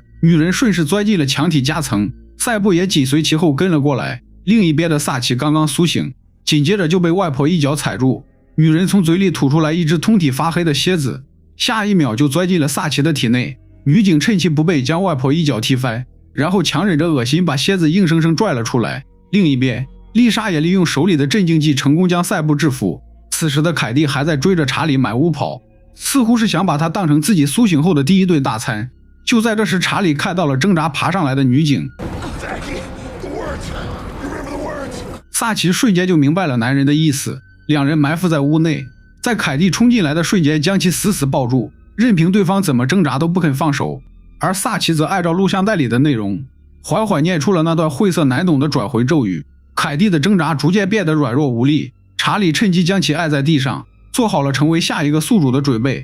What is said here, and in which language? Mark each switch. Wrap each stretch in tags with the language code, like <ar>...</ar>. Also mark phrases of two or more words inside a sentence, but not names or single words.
<zh>女人順勢鑽進了牆體夾層，賽布也緊隨其後跟了過來。另一邊的薩奇剛剛蘇醒，緊接着就被外婆一腳踩住。女人從嘴裡吐出來一只通体發黑的蝎子，下一秒就鑽進了薩奇的體內。女警趁其不備将外婆一腳踢翻，然後强忍着惡心把蝎子硬生生拽了出来。另一邊，麗莎也利用手裡的镇静剂成功将赛布制服。此时的凱蒂還在追着查理滿屋跑，似乎是想把他當成自己蘇醒後的第一頓大餐。就在這時，查理看到了掙扎爬上來的女警。薩奇瞬間就明白了男人的意思，兩人埋伏在屋內，在凱蒂衝進來的瞬間將其死死抱住，任憑對方怎麼掙扎都不肯放手。而薩奇則按照錄像帶裡的內容緩緩念出了那段晦澀難懂的轉回咒語。凱蒂的掙扎逐漸變得軟弱無力，查理趁機將其按在地上，做好了成為下一個宿主的準備。</zh>